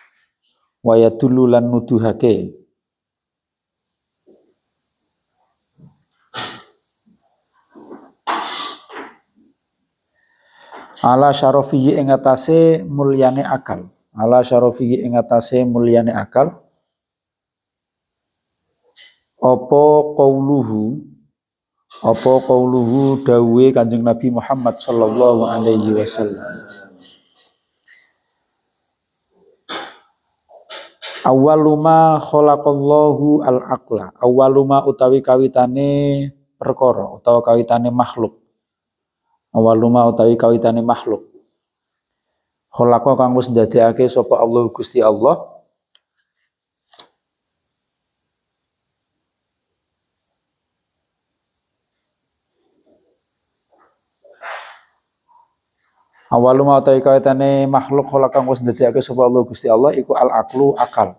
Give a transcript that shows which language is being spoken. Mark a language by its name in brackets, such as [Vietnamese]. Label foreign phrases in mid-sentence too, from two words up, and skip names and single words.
[Arabic] على شرفه [Javanese] ing atase mulyane akal. Ala syarafihi ing atase mulyane akal. Apa qauluhu dawuhe Kanjeng Nabi Muhammad [Arabic] صلى الله عليه وسلم. أول ما خلق الله العقل. [Javanese] Awwaluma utawi kawitane perkara utawa kawitane makhluk. Awwaluma utawi kawitane makhluk. Khalaqa kang wis ndadekake sapa Allah Gusti Allah. Awaluma utawi kawitane makhluk khalaqa kang wis ndadekake sapa Allah Gusti Allah iku al-aqlu akal.